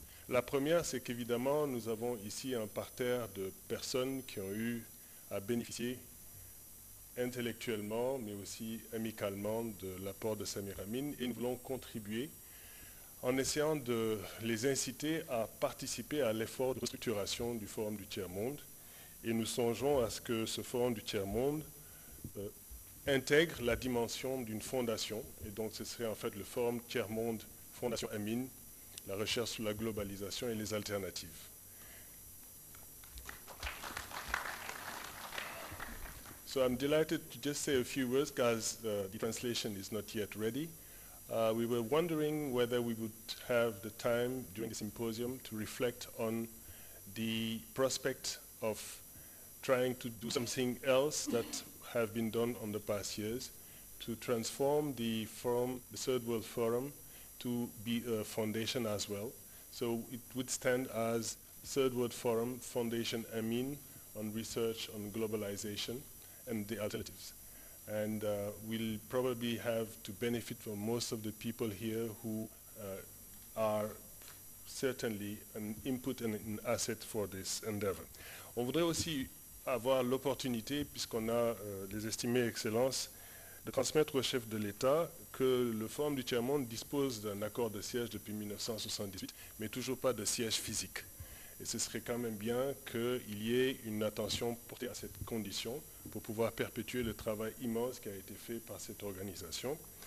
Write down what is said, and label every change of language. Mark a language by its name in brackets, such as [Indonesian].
[French] La première, c'est qu'évidemment, nous avons ici un parterre de personnes qui ont eu à bénéficier intellectuellement, mais aussi amicalement de l'apport de Samir Amin, et nous voulons contribuer en essayant de les inciter à participer à l'effort de restructuration du Forum du Tiers-Monde. Et nous songeons à ce que ce Forum du Tiers-Monde intègre la dimension d'une fondation. Et donc ce serait en fait le Forum Tiers-Monde Fondation Amin, la recherche sur la globalisation et les alternatives. [English] So I'm delighted to just say a few words because the translation is not yet ready. We were wondering whether we would have the time during the symposium to reflect on the prospect of trying to do something else that have been done on the past years to transform the forum, the Third World Forum, to be a foundation as well. So it would stand as Third World Forum Foundation Amin on research on globalization and the alternatives. And we'll probably have to benefit from most of the people here who are certainly an input and an asset for this endeavor. [French] On voudrait aussi avoir l'opportunité, puisqu'on a les estimées excellences, de transmettre au chef de l'État que le Forum du Tiers-Monde dispose d'un accord de siège depuis 1978, mais toujours pas de siège physique. Et ce serait quand même bien qu'il y ait une attention portée à cette condition pour pouvoir perpétuer le travail immense qui a été fait par cette organisation.